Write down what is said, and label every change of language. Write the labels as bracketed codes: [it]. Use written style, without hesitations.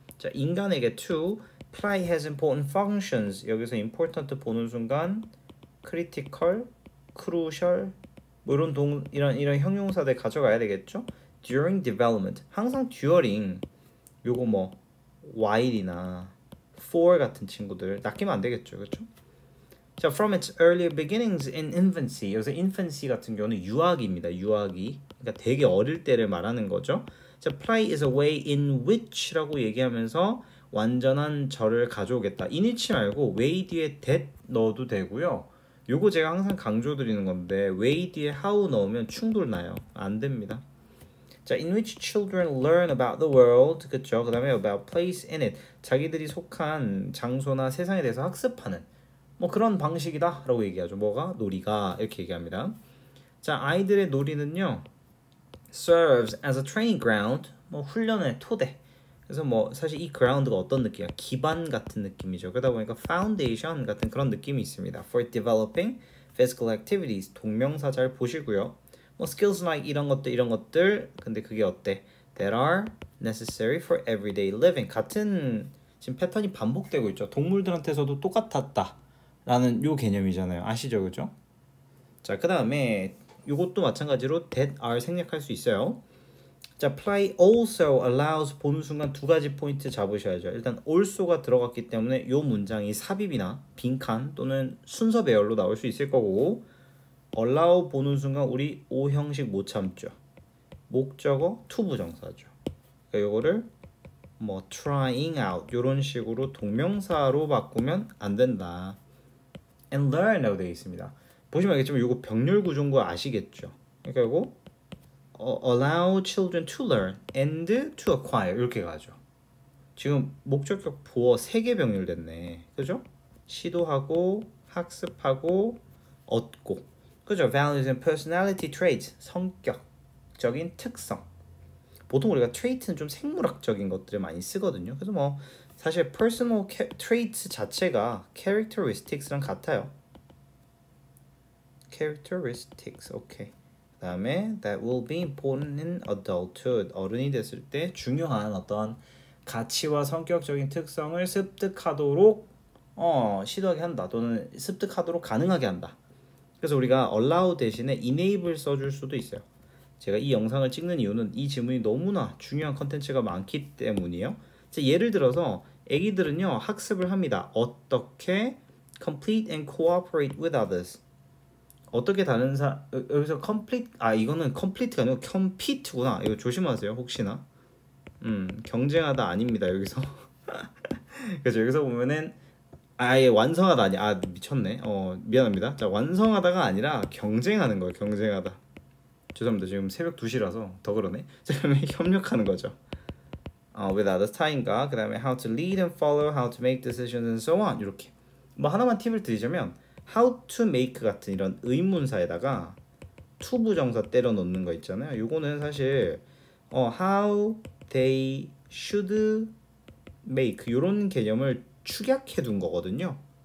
[ko] 자, 인간에게 [en] to play has important functions [ko] 여기서 important 보는 순간 critical, crucial 뭐 이런 형용사들 가져가야 되겠죠. [en] during development [ko] 항상 during 요거 뭐 while이나 for 같은 친구들 낚이면 안 되겠죠. 그렇죠? [en] 자, from its early beginnings in infancy [ko] 여기서 [en] infancy [ko] 같은 경우는 유아기입니다. 유아기 그러니까 되게 어릴 때를 말하는 거죠. 자, [en] play is a way in which [ko] 라고 얘기하면서 완전한 절을 가져오겠다. in which 말고 way 뒤에 that 넣어도 되고요. 요거 제가 항상 강조드리는 건데 way 뒤에 how 넣으면 충돌 나요. 안 됩니다. [en] 자, in which children learn about the world 그쵸? [ko] 그 다음에 [en] about place in it [ko] 자기들이 속한 장소나 세상에 대해서 학습하는 뭐 그런 방식이다 라고 얘기하죠. 뭐가? 놀이가 이렇게 얘기합니다. 자, 아이들의 놀이는요 [en] serves as a training ground [ko] 뭐 훈련의 토대 그래서 뭐 사실 이 ground가 어떤 느낌이야? 기반 같은 느낌이죠. 그러다 보니까 foundation 같은 그런 느낌이 있습니다. [en] for developing physical activities [ko] 동명사 잘 보시고요. 뭐 skills like 이런 것들 근데 그게 어때? [en] that are necessary for everyday living [ko] 같은 지금 패턴이 반복되고 있죠. 동물들한테서도 똑같았다 라는 요 개념이잖아요. 아시죠? 그죠? 자, 그 다음에 이것도 마찬가지로 that are 생략할 수 있어요. 자, [en] play also allows [ko] 보는 순간 두 가지 포인트 잡으셔야죠. 일단 also가 들어갔기 때문에 이 문장이 삽입이나 빈칸 또는 순서 배열로 나올 수 있을 거고 allow 보는 순간 우리 O 형식 못 참죠. 목적어 to 부정사죠. 그러니까 요거를 뭐 [en] trying out [ko] 이런 식으로 동명사로 바꾸면 안 된다. [en] and learn [ko] 라고 되어 있습니다. 보시면 알겠지만 이거 병렬 구조인 거 아시겠죠? 그러니까 이거 [en] allow children to learn and to acquire [ko] 이렇게 가죠. 지금 목적격 보어 3개 병렬됐네. 그죠? 시도하고 학습하고 얻고 그죠? [en] values and personality traits [ko] 성격적인 특성 보통 우리가 trait는 좀 생물학적인 것들을 많이 쓰거든요. 그래서 뭐 사실 personal traits 자체가 characteristics랑 같아요. [en] characteristics, 오케이. 그 다음에 that will be important in adulthood. [ko] 어른이 됐을 때 중요한 어떤 가치와 성격적인 특성을 습득하도록 시도하게 한다. 또는 습득하도록 가능하게 한다. 그래서 우리가 allow 대신에 enable 써줄 수도 있어요. 제가 이 영상을 찍는 이유는 이 질문이 너무나 중요한 컨텐츠가 많기 때문이에요. 예를 들어서 애기들은요 학습을 합니다. 어떻게 [en] complete and cooperate with others [ko] 어떻게 다른 여기서 complete 이거는 complete가 아니고 compete구나. 이거 조심하세요. 혹시나 경쟁하다 아닙니다. 여기서 그래서 여기서 보면은 아예 완성하다 미쳤네. 미안합니다. 자, 완성하다가 아니라 경쟁하는 거예요. 경쟁하다. 죄송합니다. 지금 새벽 2시라서 더 그러네. 자, 그러면 협력하는 거죠. [en] with others [ko] 타인과, 그 다음에 [en] how to lead and follow, how to make decisions and so on. [ko] 이렇게 뭐 하나만 팁을 드리자면 [en] how to make [ko] 같은 이런 의문사에다가 to 부정사 때려 넣는 거 있잖아요. 요거는 사실 [en] how they should make [ko] 이런 개념을 축약해 둔 거거든요.